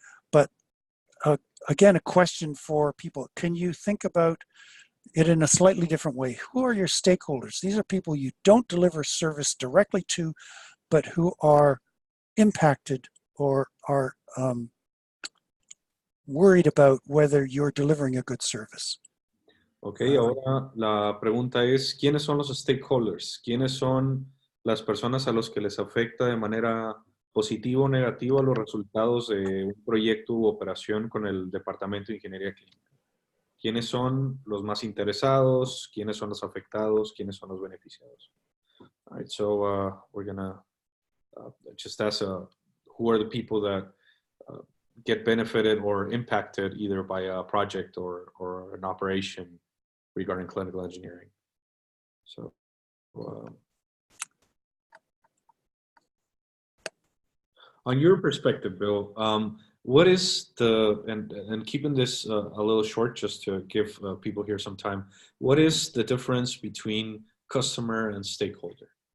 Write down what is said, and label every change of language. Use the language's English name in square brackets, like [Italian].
[English] But again, a question for people. Can you think about it in a slightly different way? Who are your stakeholders? These are people you don't deliver service directly to, but who are impacted or are worried about whether you're delivering a good service. [Spanish] Ok, ahora la pregunta es, ¿quiénes son los stakeholders? ¿Quiénes son las personas a los que les afecta de manera positiva o negativa los resultados de un proyecto u operación con el Departamento de Ingeniería Clínica? ¿Quiénes son los más interesados? ¿Quiénes son los afectados? ¿Quiénes son los beneficiados? [English] All right, so we're gonna just ask who are the people that get benefited or impacted either by a project or an operation regarding clinical engineering. So on your perspective, Bill, what is the, and keeping this a little short just to give people here some time, what is the difference between customer and stakeholder?